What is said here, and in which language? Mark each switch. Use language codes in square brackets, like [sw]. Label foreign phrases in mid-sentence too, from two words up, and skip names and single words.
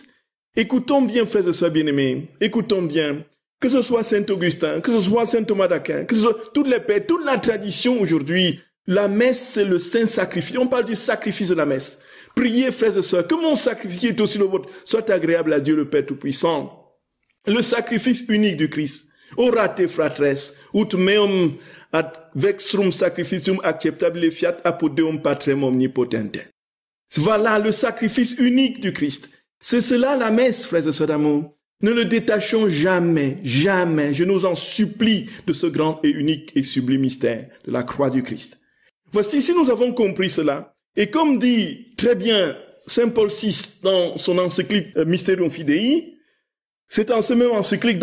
[fr] Écoutons bien, frères et sœurs bien-aimés, écoutons bien, que ce soit Saint Augustin, que ce soit Saint Thomas d'Aquin, que ce soit toutes les pères, toute la tradition aujourd'hui, la messe c'est le saint sacrifice. On parle du sacrifice de la messe. Priez, frères et sœurs, que mon sacrifice est aussi le vôtre, soit agréable à Dieu le Père Tout-Puissant. Le sacrifice unique du Christ. [la] Orate fratres, ut meum ad vexrum sacrificium acceptabile fiat apodeum patrem omnipotente. [fr] Voilà le sacrifice unique du Christ. C'est cela la messe, frères et sœurs d'amour. Ne le détachons jamais, jamais, je nous en supplie, de ce grand et unique et sublime mystère de la croix du Christ. Voici, si nous avons compris cela, et comme dit très bien Saint Paul VI dans son encyclique Mysterium Fidei, c'est en ce même encyclique